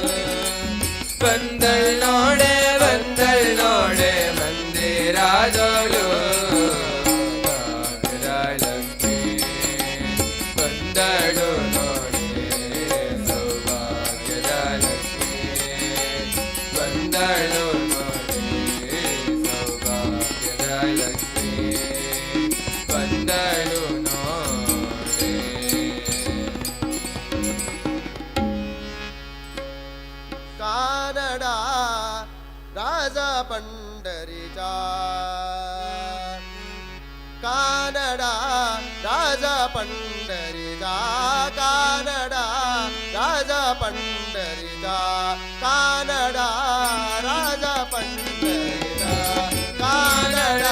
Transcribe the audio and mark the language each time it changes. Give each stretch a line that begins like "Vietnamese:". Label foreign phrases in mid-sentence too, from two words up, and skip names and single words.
Kannada: ಬಂದಳ್ ನೋಡೆ ಬಂದಳ್ ನೋಡೆ ಮಂದಿರಾದೋಳು ಭಾಗ್ಯದ ಲಕ್ಷ್ಮಿ ಬಂದಳು ನೋಡಿ ಸೌಭಾಗ್ಯದ ಲಕ್ಷ್ಮಿ ಬಂದಳು ನೋಡಿ ಸೌಭಾಗ್ಯದ ಲಕ್ಷ್ಮಿ ಬಂದಳು ನೋಡಿ
Marathi: कानडा राजा पंढरीचा कानडा राजा पंढरीचा कानडा राजा पंढरीचा कानडा राजा पंढरीचा कानडा